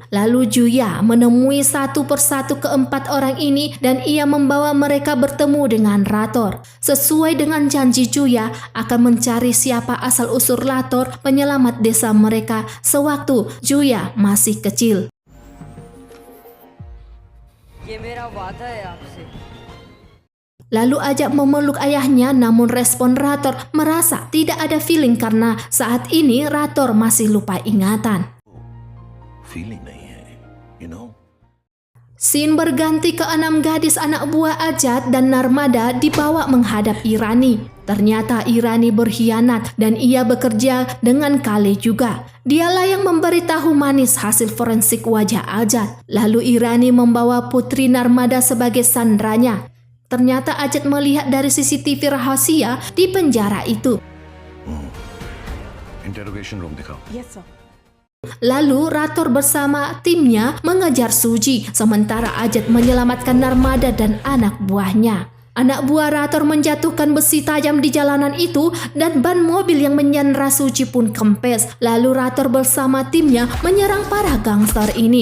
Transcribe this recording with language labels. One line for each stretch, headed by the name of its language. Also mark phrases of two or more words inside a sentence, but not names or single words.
Indonesian: Lalu Juya menemui satu persatu ke-4 orang ini dan ia membawa mereka bertemu dengan Rator. Sesuai dengan janji Juya akan mencari siapa asal-usul Rator penyelamat desa mereka sewaktu Juya masih kecil.
Hindi: ये मेरा वादा है आपसे.
Indonesian: Lalu Ajat memeluk ayahnya, namun respon Rator merasa tidak ada feeling karena saat ini Rator masih lupa ingatan.
Hindi: फीलिंग नहीं है,
English: you know.
Indonesian: Scene berganti ke 6 gadis anak buah Ajat dan Narmada dibawa menghadap Irani. Ternyata Irani berkhianat dan ia bekerja dengan Kale juga. Dialah yang memberitahu manis hasil forensik wajah Ajat. Lalu Irani membawa putri Narmada sebagai sandranya. Ternyata Ajat melihat dari CCTV rahasia di penjara itu.
English: interrogation room
Hindi: दिखाओ.
English: Yes, sir.
Indonesian: Lalu Rator bersama timnya mengejar Suji, sementara Ajat menyelamatkan Narmada dan anak buahnya. Anak buah Rator menjatuhkan besi tajam di jalanan itu dan ban mobil yang menyandra Suji pun kempes. Lalu Rator bersama timnya menyerang para gangster ini.